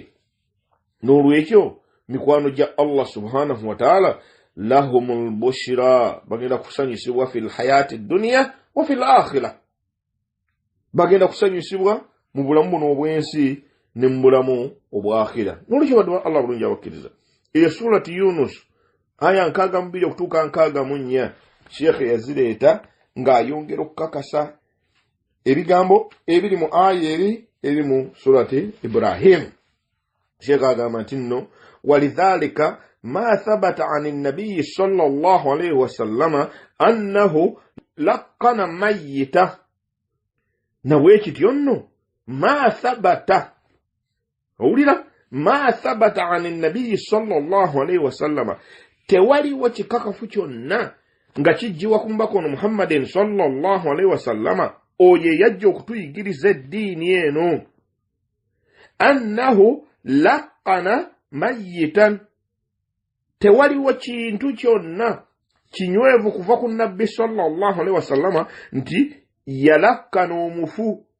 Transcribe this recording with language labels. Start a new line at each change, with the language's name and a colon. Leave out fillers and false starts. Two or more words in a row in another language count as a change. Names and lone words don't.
Ganda: N'olwekyo mikwano gya
Arabic: الله سبحانه وتعالى لهم البشرى,
Ganda: bagenda kusanyusibwa
Arabic: في الحياة الدنيا وفي الآخرة,
Ganda: bagenda kusanyusibwa mu bulamu buno obw'ensi ne mu bulamu obw'akhira. N'olwekyo baddu Allah bulungi abakkiriza, eyo surati Yunus aya 62 okutuuka 64 Sheikh yazireeta ng'ayongera okukakasa ebigambo ebiri mu aya eri mu surati Ibrahim. Sheikh agamba nti nno
Arabic: ولذلك ما ثبت عن النبي صلى الله عليه وسلم أنه لقن ميتا,
Ganda: nawekityo nno
Arabic: ما ثبت, owulira, ما ثبت عن النبي صلى الله عليه وسلم,
Ganda: tewaliwo kikakafu kyonna nga kijjiwa ku mbaka ono Muhammadin
Arabic: صلى الله عليه وسلم,
Ganda: oyo yajja okutuyigiriza eddiini eno,
Arabic: أنه لقن ميتا,
Ganda: tewaliwo kintu kyonna kinywevu kuva ku nabbi
Arabic: صلى الله عليه وسلم
Ganda: nti yalakkana omufu.